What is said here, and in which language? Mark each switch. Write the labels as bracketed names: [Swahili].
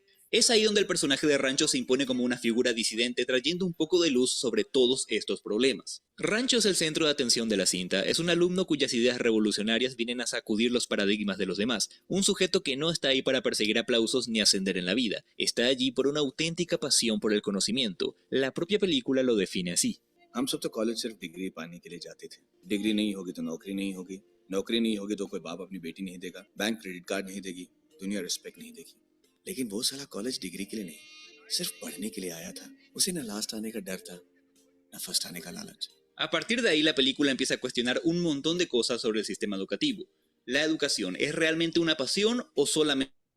[Spanish] Es ahí donde el personaje de Rancho se impone como una figura disidente, trayendo un poco de luz sobre todos estos problemas. Rancho es el centro de atención de la cinta, es un alumno cuyas ideas revolucionarias vienen a sacudir los paradigmas de los demás, un sujeto que no está ahí para perseguir aplausos ni ascender en la vida, está allí por una auténtica pasión por el conocimiento. La propia película lo define así. [Hindi] हम सब तो college सिर्फ degree पाने के लिए जाते थे degree नहीं होगी तो नौकरी नहीं होगी नौकरी नहीं होगी तो कोई बाप अपनी बेटी नहीं देगा बैंक क्रेडिट कार्ड नहीं देगी दुनिया रिस्पेक्ट नहीं देगी लेकिन वो साला कॉलेज डिग्री के लिए नहीं सिर्फ पढ़ने के लिए आया था उसे न लास्ट आने का डर था न फर्स्ट आने का लालच. [Spanish] A partir de ahí la película empieza a cuestionar un montón de cosas sobre el sistema educativo. ¿La educación es realmente una pasión o solamente